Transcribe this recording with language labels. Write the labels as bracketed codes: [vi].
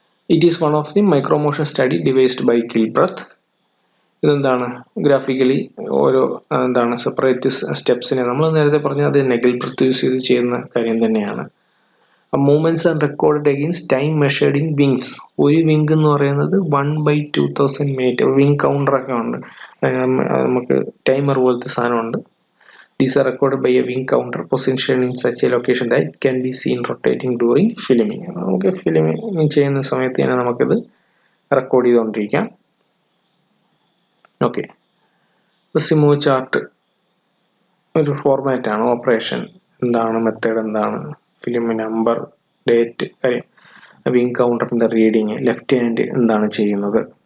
[en] It is one of the micro motion study devised by Gilbert. [ml] ഇതെന്താണ്, graphically ഓരോ separate സ്റ്റെപ്സിനെ നമ്മൾ നേരത്തെ പറഞ്ഞ അത് തന്നെ ഗിൽബർട്ട് യൂസ് ചെയ്ത് ചെയ്യുന്ന കാര്യം തന്നെയാണ്. [en] Movements and record against time measured in winks. [ml] ഒരു വിങ് എന്ന് പറയുന്നത് 1/2000 മിനിറ്റ്. വിങ് കൗണ്ടറൊക്കെ ഉണ്ട്, നമുക്ക് ടൈമർ പോലത്തെ സാധനമുണ്ട്. [en] These are recorded by a wing counter positioned in such a location that it can be seen rotating during filming. [ml] നമുക്ക് Fleming ചെയ്യുന്ന സമയത്ത് തന്നെ നമുക്കിത് റെക്കോർഡ് ചെയ്തുകൊണ്ടിരിക്കാം. ഓക്കെ, സിമോ ചാർട്ട് ഒരു ഫോർമാറ്റാണ്. ഓപ്പറേഷൻ എന്താണ്, മെത്തേഡ് എന്താണ്, ഫിലിം നമ്പർ, ഡേറ്റ്, കാര്യം, വിങ് കൗണ്ടറിൻ്റെ റീഡിങ്, ലെഫ്റ്റ് ഹാൻഡ് എന്താണ് ചെയ്യുന്നത്.